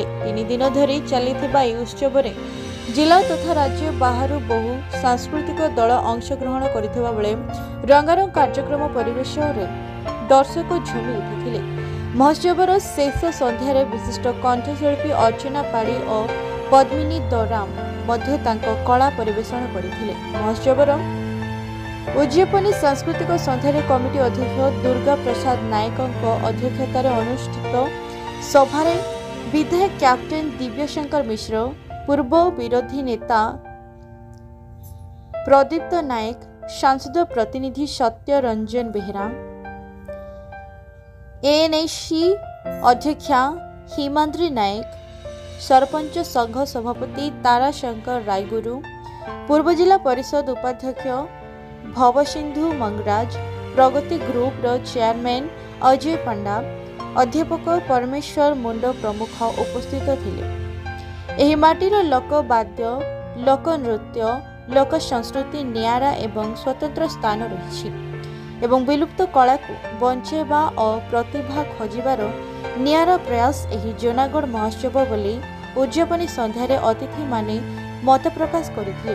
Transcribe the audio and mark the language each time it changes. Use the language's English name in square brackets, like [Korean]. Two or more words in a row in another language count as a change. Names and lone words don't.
[Odia] 3 ଦିନ ଧରି ଚାଲିଥିବା ଏ ଉତ୍ସବ ରେ ଜିଲ୍ଲା ତଥା ରାଜ୍ୟ ବାହାର ବହୁ ସାଂସ୍କୃତିକ ଦଳ ଅଂଶଗ୍ରହଣ କରିଥିବା ବେଳେ ରଙ୍ଗାରଙ୍ଗ କାର୍ଯ୍ୟକ୍ରମ ପରିବେଶ ରେ ଦର୍ଶକ ଝୁମି ଉଠିଥିଲେ। ମହୋତ୍ସବର ଶେଷ ସନ୍ଧ୍ୟାରେ ବିଶିଷ୍ଟ କଣ୍ଠଶିଳ୍ପୀ ଅର୍ଚ୍ଚନା ପାଢ଼ୀ ଓ ପଦ୍ମିନୀ ଦରାମ ମଧ୍ୟ ତାଙ୍କ କଳା ପରିବେଷଣ କରିଥିଲେ। ମହୋତ୍ସବର ଉଦଯାପନୀ ସାଂସ୍କୃତିକ ସନ୍ଧ୍ୟାରେ କମିଟି ଅଧ୍ୟକ୍ଷ ଦୁର୍ଗା ପ୍ରସାଦ ନାୟକଙ୍କ ଅଧ୍ୟକ୍ଷତାର ଅନୁଷ୍ଠିତ ସଭାରେ ବିଧାୟକ କ୍ୟାପଟେନ ଦିବ୍ୟଶଙ୍କର ମିଶ୍ର ପୂର୍ବ ବିରୋଧୀ ନେତା ପ୍ରଦୀପ୍ତ ନାୟକ ସାଂସଦ ପ୍ରତିନିଧି ସତ୍ୟ ରଞ୍ଜନ ବେହେରା ଏଏନଏସି ଅଧ୍ୟକ୍ଷା ହିମାଦ୍ରୀ ନାୟକ ସରପଞ୍ଚ ସଂଘ ସଭାପତି ତାରାଶଙ୍କର ରାୟଗୁରୁ ପୂର୍ବ ଜିଲ୍ଲା ପରିଷଦ ଉପାଧ୍ୟକ୍ଷ ଭବସିନ୍ଧୁ ମଙ୍ଗରାଜ ପ୍ରଗତି ଗ୍ରୁପ ର ଚେୟାରମ୍ୟାନ ଅଜୟ ପଣ୍ଡା ଅଧ୍ୟାପକ ପରମେଶ୍ୱର ମୁଣ୍ଡ ପ୍ରମୁଖ ଉପସ୍ଥିତ ଥିଲେ। ଏହି ମାଟିର ଲୋକବାଦ୍ୟ ଲୋକ ନୃତ୍ୟ ଲୋକ ସଂସ୍କୃତି ନିଆରା ଏବଂ ସ୍ୱତନ୍ତ୍ର ସ୍ଥାନ ରହି ଏବଂ ବିଲୁପ୍ତ କଳା କୁ ବଞ୍ଚେଇବା ଓ ପ୍ରତିଭା ଖୋଜିବାର ନିଆରା ପ୍ରୟାସ ଏହି ଜୁନାଗଡ଼ ମହୋତ୍ସବ ବୋଲି ଉଦଯାପନୀ ସନ୍ଧ୍ୟାରେ ଅତିଥି ମାନେ ମତ ପ୍ରକାଶ କରିଥିଲେ।